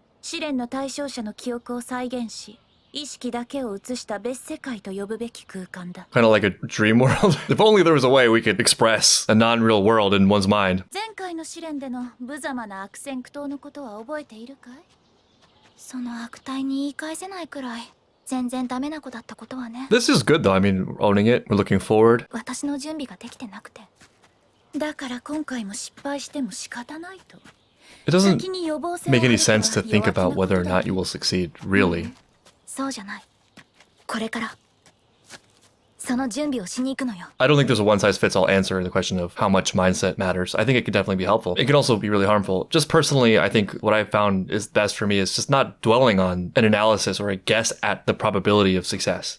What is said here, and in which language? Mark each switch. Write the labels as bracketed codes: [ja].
[ja] 意識だけを映した別世界と呼ぶべき空間だ。 [en] Kind of like a dream world. If only there was a way we could express a non-real world in one's mind. [ja] 前回の試練での無様な悪戦苦闘のことは覚えているかい？その悪態に言い返せないくらい全然ダメな子だったことはね。 [en] This is good though. I mean, owning it. We're looking forward. [ja] 私の準備ができてなくて。だから今回も失敗しても仕方ないと。 [en] It doesn't make any sense to think about whether or not you will succeed, really. [ja] そうじゃない。これから。 [en] I don't think there's a one-size-fits-all answer to the question of how much mindset matters. I think it could definitely be helpful. It could also be really harmful. Just personally, I think what I've found is best for me is just not dwelling on an analysis or a guess at the probability of success.